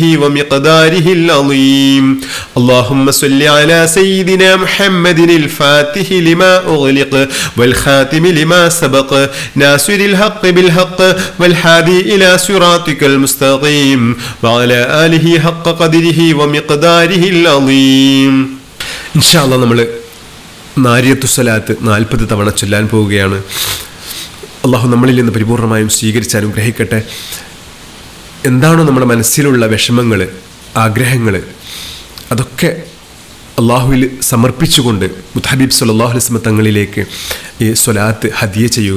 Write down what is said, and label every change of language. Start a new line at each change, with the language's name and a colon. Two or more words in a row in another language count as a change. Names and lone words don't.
Arabic: ومقداره العظيم اللهم صل على سيدنا محمد الفاتح لما أغلق والخاتم لما سبق ناصر الحق بالحق والهادي إلى صراطك المستقيم وعلى آله حق قدره ومقداره العظيم إن شاء الله
Malayalam: നമ്മൾ നാരിയത്തു സ്വലാത്ത് 40 തവണ ചൊല്ലാൻ പോവുകയാണ്. അള്ളാഹു നമ്മളിൽ നിന്ന് പരിപൂർണമായും സ്വീകരിച്ച് അനുഗ്രഹിക്കട്ടെ. എന്താണോ നമ്മുടെ മനസ്സിലുള്ള വിഷമങ്ങൾ, ആഗ്രഹങ്ങൾ, അതൊക്കെ അള്ളാഹുവിൽ സമർപ്പിച്ചുകൊണ്ട് മുത്തഹബീബ്
Arabic: صلى الله عليه وسلم
Malayalam: തങ്ങളിലേക്ക് ഈ സ്വലാത്ത് ഹദിയ ചെയ്യുക.